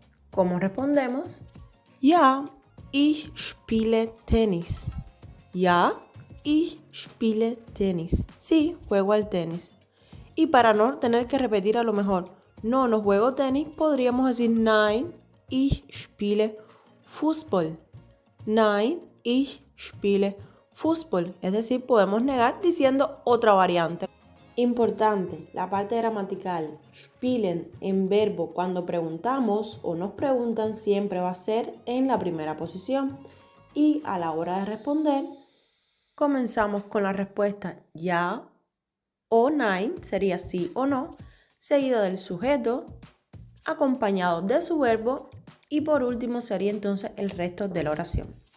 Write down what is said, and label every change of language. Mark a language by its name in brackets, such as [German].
[Spanish] ¿Cómo respondemos? [German] Ja, ich spiele Tennis. Ja, ich spiele Tennis. [Spanish] Sí, juego al tenis. Y para no tener que repetir a lo mejor, no juego tenis, podríamos decir [German] Nein, ich spiele Fußball. Nein, ich spiele Fußball. [Spanish] Es decir, podemos negar diciendo otra variante. Importante, la parte gramatical, spielen en verbo cuando preguntamos o nos preguntan siempre va a ser en la primera posición. Y a la hora de responder, comenzamos con la respuesta ja o nein, sería sí o no, seguido del sujeto, acompañado de su verbo y por último sería entonces el resto de la oración.